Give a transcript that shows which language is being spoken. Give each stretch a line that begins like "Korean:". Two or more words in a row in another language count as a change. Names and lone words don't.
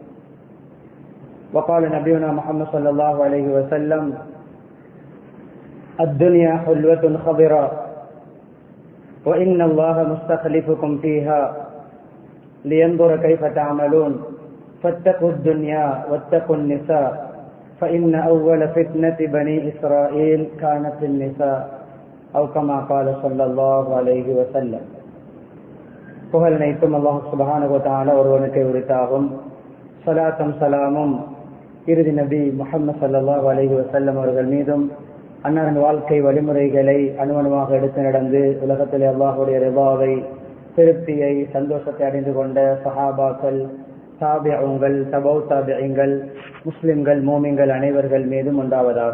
Arabic: وقال نبينا محمد صلى الله عليه وسلم الدنيا حلوة خضراء وإن الله مستخلفكم فيها لينظر كيف تعملون فاتقوا الدنيا واتقوا النساء فإن أول فتنة بني إسرائيل كانت النساء أو كما قال صلى الله عليه وسلم.
Tamil: புகழ் அனைத்தும்
Arabic: الله سبحانه و تعالى
Tamil: ஒருவனுக்கே உரித்தாகும். ஸலாத்தும் ஸலாமும் இறுதி நபி முஹம்மது
Arabic: صلى الله عليه وسلم
Tamil: அவர்கள் மீதும் அன்னாரின் வாழ்க்கை வழிமுறைகளை அணுவணுவாக எடுத்து நடந்து உலகத்திலே அல்லாஹ்வுடைய ரிதாவை, திருப்தியை, சந்தோஷத்தை அடைந்து கொண்ட சஹாபாக்கள், தாபிஊன்கள், தபௌ தாபிஈன்கள், முஸ்லிம்கள், மோமின்கள் அனைவர்கள் மீதும் உண்டாவதாக.